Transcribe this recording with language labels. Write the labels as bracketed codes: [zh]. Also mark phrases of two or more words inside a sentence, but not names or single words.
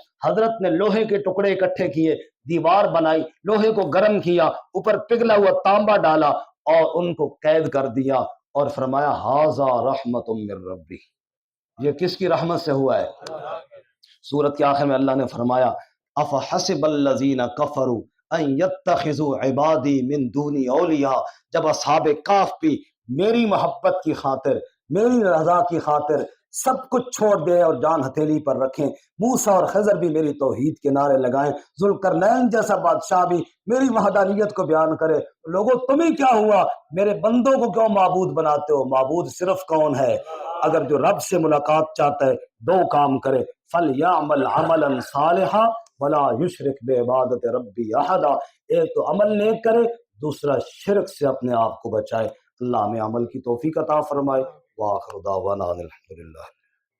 [ur] حضرت نے لوہے کے ٹکڑے اکٹھے کیے، دیوار بنائی، لوہے کو گرم کیا، اوپر پگھلا ہوا تانبا ڈالا اور ان کو قید کر دیا، اور فرمایا [ar] ھذا رحمت من ربی، [ur] یہ کس کی رحمت سے ہوا ہے؟ سورت کے آخر میں اللہ نے فرمایا [ar] افحسب الذین کفروا ان یتخذوا عبادی من دونی اولیاء، [ur] جب اصحاب کہف بھی میری محبت کی خاطر، میری رضا کی خاطر سب کچھ چھوڑ دیں اور جان ہتھیلی پر رکھیں۔ موسیٰ اور خضر بھی میری توحید کے نعرے لگائیں، ذوالقرنین جیسا بادشاہ بھی میری وحدانیت کو بیان کرے۔ لوگوں تمہیں کیا ہوا، میرے بندوں کو کیوں معبود بناتے ہو؟ معبود صرف کون ہے؟ اگر جو رب سے ملاقات چاہتا ہے دو کام کرے، [ar] فَلْيَعْمَلْ عَمَلًا صَالِحًا وَلَا يُشْرِكْ بِعِبَادَةِ رَبِّهِ أَحَدًا۔ [ur] ایک تو عمل نیک کرے، دوسرا شرک سے اپنے آپ کو بچائے۔ اللہ ہمیں عمل کی توفیق عطا فرمائے۔ [ar] وآخر دعوانا الحمدللہ۔